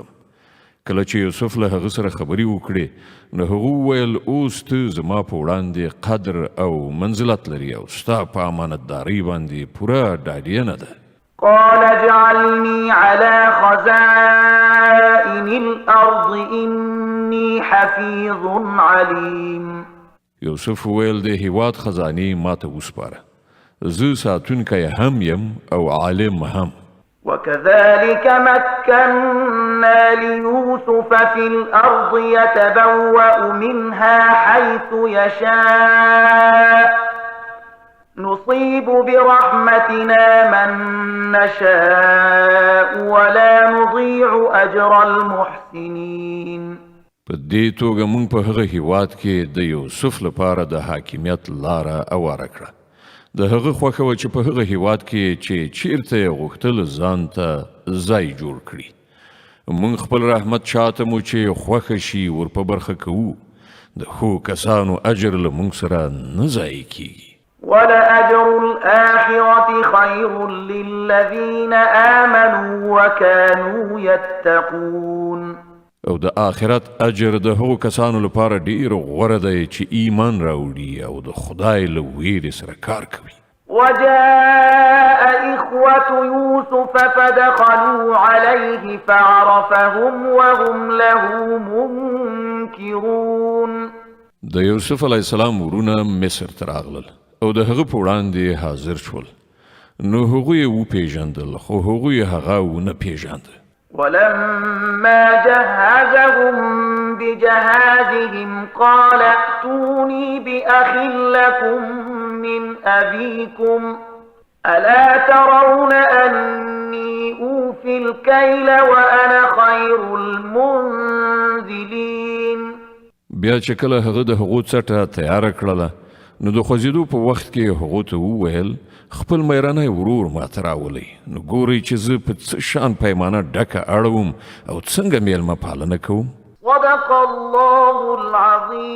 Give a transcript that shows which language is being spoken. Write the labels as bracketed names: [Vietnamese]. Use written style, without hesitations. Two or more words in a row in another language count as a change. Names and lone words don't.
[Pashto] کله چې یوسف له هغه سره خبرې وکړې نو هغه وویل اوس ته زما په وړاندې قدر او منزلت لري او ستا په امانتدارۍ باندې پوره ډاډینه ده. [Arabic] قال اجعلني على خزائن الأرض إني حفيظ عليم. [Pashto] یوسف وویل د هیواد خزانې ماته وسپاره، زه ساتونکی هم یم او عالم هم. [Arabic] وكذلك مكنا ليوسف في الأرض يتبوأ منها حيث يشاء نصيب برحمتنا من نشاء ولا نضيع أجر المحسنين. [Pashto] په دې توګه موږ په هغه هیواد کې د یوسف لپاره د حاکمیت لاره اواره کړه. د هغه خوښه وه چې په هغه هیواد کې چې چیرته یې غوښتل ځان ته ځای جوړ کړي. موږ خپل رحمت چاته مو چې خوښه شي ور په برخه کوو. د ښو کسانو اجر له موږ سره نه ضایع کیږي. [Arabic] ولأجر الآخرة خير للذين آمنوا وكانوا يتقون. [Pashto] او د آخرت اجر د هغو کسانو لپاره ډیر غوره دی چې ایمان راوړي او د خدای له ویرې سره کار کوي. [Arabic] وجاء إخوة يوسف فدخلوا عليه فعرفهم وهم له منكرون. [Pashto] د یوسف [Arabic] علیه السلام [Pashto] ورونه مصر ته راغلل او د هغه په وړاندې حاضر شول. نو هغوی یې وپېژندل خو هغوی هغه ونه پېژانده. [Arabic] ولما جهزهم بجهازهم قال ائتوني بأخ لكم من أبيكم ألا ترون أني أوفي الكيل وأنا خير المنزلين. [Pashto] بیا چې کله هغه د هغو څټه تیاره کړله نو د خوځېدو په وخت کې هغو ته وویل خپل میرانی ورور ماته راولئ نو ګورئ چې زه په څه شان پیمانه ډکه اړوم او څنګه میلمه پالنه کوم. [Arabic] صدق الله العظیم.